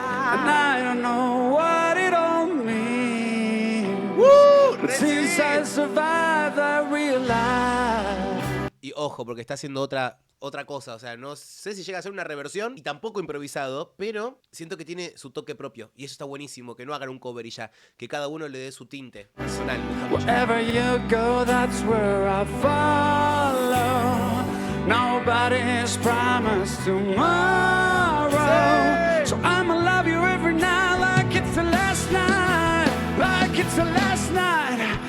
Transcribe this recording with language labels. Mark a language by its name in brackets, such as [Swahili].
[English] And I don't know what it all means. Since I survived, I realized. [Spanish] Y ojo, porque está haciendo otra cosa, o sea, no sé si llega a ser una reversión y tampoco improvisado, pero siento que tiene su toque propio y eso está buenísimo, que no hagan un cover y ya, que cada uno le dé su tinte personal. [English] Wherever you go, that's where I follow. Nobody's promised tomorrow, so I'ma love you every night like it's the last night, like it's the last night.